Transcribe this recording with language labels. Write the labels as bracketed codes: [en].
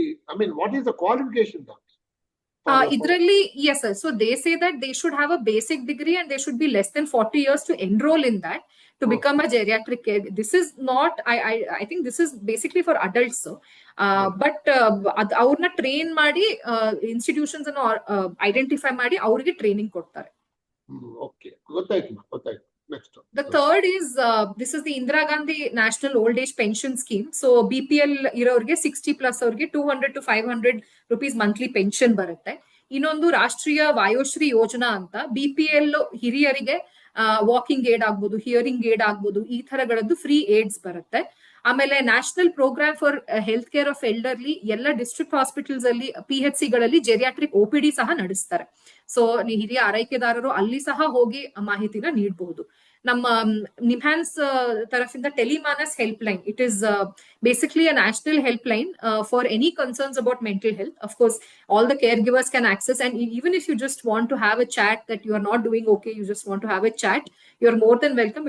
[en] I mean, what is the qualification? [kn] Idralli, [en] yes sir. So they say that they should have a basic degree and they should be less than 40 years to enroll in that, to become a geriatric care. This is not, I think this is basically for adults, sir. [kn] But ಅವ್ರನ್ನ train ಮಾಡಿ institutions ಅನ್ನು identify ಮಾಡಿ ಅವ್ರಿಗೆ training ಕೊಡ್ತಾರೆ. [en] Okay, ಗೊತ್ತಾಯ್ತು. Next. The third is this is the Indira Gandhi National Old Age Pension Scheme. [kn] So BPL ಇರೋರ್ಗೆ 60+ ಅವ್ರಿಗೆ 200 to 500 rupees monthly pension ಬರುತ್ತೆ. ಇನ್ನೊಂದು ರಾಷ್ಟ್ರೀಯ ವಾಯೋಶ್ರೀ ಯೋಜನಾ ಅಂತ, BPL ಹಿರಿಯರಿಗೆ ವಾಕಿಂಗ್ ಏಡ್ ಆಗ್ಬೋದು, ಹಿಯರಿಂಗ್ ಏಡ್ ಆಗ್ಬೋದು, ಈ ತರಗಳದ್ದು ಫ್ರೀ ಏಡ್ಸ್ ಬರುತ್ತೆ. ಆಮೇಲೆ national programme for health care of elderly ಎಲ್ಲ ಡಿಸ್ಟ್ರಿಕ್ಟ್ ಹಾಸ್ಪಿಟಲ್ಸ್ ಅಲ್ಲಿ, PHC ಗಳಲ್ಲಿ ಜೆರಿಯಾಟ್ರಿಕ್ OPD ಸಹ ನಡೆಸ್ತಾರೆ. ಸೊ ಹಿರಿಯ ಆರೈಕೆದಾರರು ಅಲ್ಲಿ ಸಹ ಹೋಗಿ ಮಾಹಿತಿನ ನೀಡಬಹುದು. ನಮ್ಮ NIMHANS ತರಫಿಂದ Tele MANAS help line, [en] It is basically a national helpline for any concerns about mental health. Of course, all the caregivers can access, and even if you just want to have a chat that you are not doing okay, you just want to have a chat, you're more than welcome.